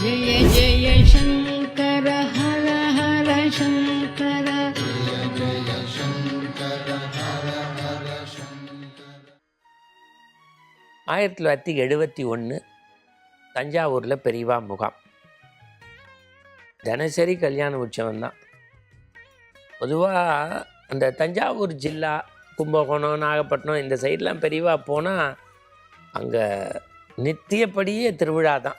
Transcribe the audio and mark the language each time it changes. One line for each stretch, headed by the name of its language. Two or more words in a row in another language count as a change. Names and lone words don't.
Sanskrit: जय जय शङ्कर हर हर शङ्कर जय शङ्कर हर हर शङ्कर.
Tamil: 1971 தஞ்சாவூரில் பெரியவா முகாம். தினசரி கல்யாண உற்சவம் தான். பொதுவாக அந்த தஞ்சாவூர் ஜில்லா, கும்பகோணம், நாகப்பட்டினம் இந்த சைட்லாம் பெரியவா போனால் அங்கே நித்தியப்படியே திருவிழா தான்.